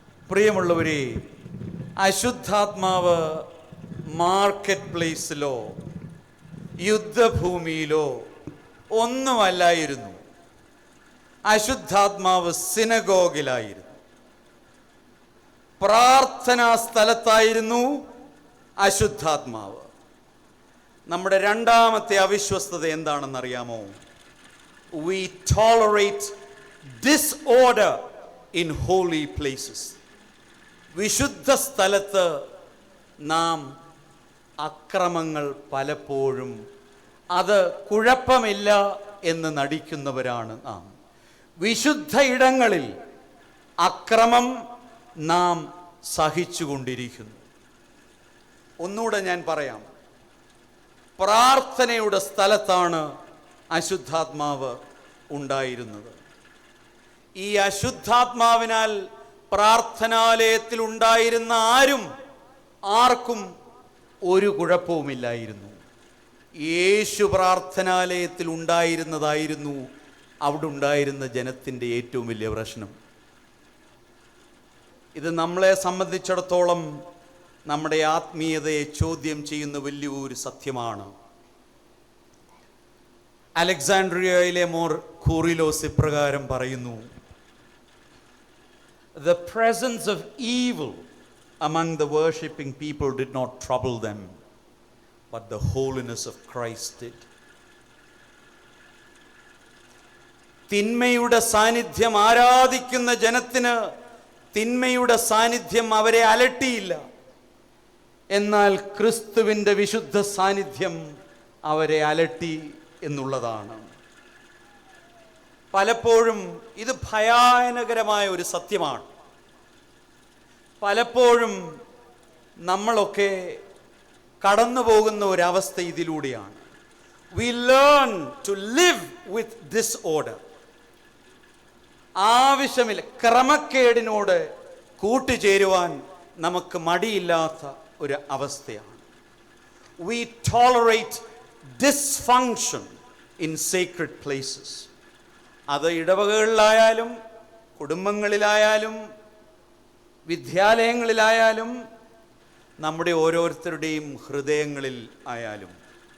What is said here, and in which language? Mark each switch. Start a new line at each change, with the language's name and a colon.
Malayalam: പ്രിയമുള്ളവരെ, അശുദ്ധാത്മാവ് മാർക്കറ്റ് പ്ലേസിലോ യുദ്ധഭൂമിയിലോ ഒന്നുമല്ലായിരുന്നു. അശുദ്ധാത്മാവ് സിനഗോഗിലായിരുന്നു, പ്രാർത്ഥനാ സ്ഥലത്തായിരുന്നു അശുദ്ധാത്മാവ്. നമ്മുടെ രണ്ടാമത്തെ അവിശ്വസ്തത എന്താണെന്നറിയാമോ?
English: We tolerate disorder in holy places.
Malayalam: വിശുദ്ധ സ്ഥലത്ത് നാം അക്രമങ്ങൾ പലപ്പോഴും അത് കുഴപ്പമില്ല എന്ന് നടിക്കുന്നവരാണ് നാം. വിശുദ്ധ ഇടങ്ങളിൽ അക്രമം നാം സഹിച്ചുകൊണ്ടിരിക്കുന്നു. ഒന്നുകൂടെ ഞാൻ പറയാം, പ്രാർത്ഥനയുടെ സ്ഥലത്താണ് അശുദ്ധാത്മാവ് ഉണ്ടായിരുന്നത്. ഈ അശുദ്ധാത്മാവിനാൽ പ്രാർത്ഥനാലയത്തിൽ ഉണ്ടായിരുന്ന ആർക്കും ഒരു കുഴപ്പവുമില്ലായിരുന്നു. യേശു പ്രാർത്ഥനാലയത്തിൽ ഉണ്ടായിരുന്നതായിരുന്നു അവിടെ ഉണ്ടായിരുന്ന ജനത്തിൻ്റെ ഏറ്റവും വലിയ പ്രശ്നം. ഇത് നമ്മളെ സംബന്ധിച്ചിടത്തോളം നമ്മുടെ ആത്മീയതയെ ചോദ്യം ചെയ്യുന്ന വലിയൊരു സത്യമാണ്. അലക്സാൻഡ്രിയയിലെ മോർ കൂറിലോസ് ഇപ്രകാരം പറയുന്നു:
English: The presence of evil among the worshipping people did not trouble them, but the holiness of Christ did.
Malayalam: തിന്മയുടെ സാന്നിധ്യം ആരാധിക്കുന്ന ജനത്തിന് തിന്മയുടെ സാന്നിധ്യം അവരെ അലട്ടിയില്ല. എന്നാൽ ക്രിസ്തുവിൻ്റെ വിശുദ്ധ സാന്നിധ്യം അവരെ അലട്ടി എന്നുള്ളതാണ്. പലപ്പോഴും ഇത് ഭയാനകരമായ ഒരു സത്യമാണ്. പലപ്പോഴും നമ്മളൊക്കെ കടന്നു പോകുന്ന ഒരവസ്ഥ ഇതിലൂടെയാണ്.
English: We learn to live with disorder.
Malayalam: ആവശ്യമില്ല, ക്രമക്കേടിനോട് കൂട്ടുചേരുവാൻ നമുക്ക് മടിയില്ലാത്ത ഒരു അവസ്ഥയാണ്.
English: We tolerate dysfunction in sacred places.
Malayalam: അത് ഇടവകകളിലായാലും കുടുംബങ്ങളിലായാലും വിദ്യാലയങ്ങളിലായാലും നമ്മുടെ ഓരോരുത്തരുടെയും ഹൃദയങ്ങളിൽ ആയാലും.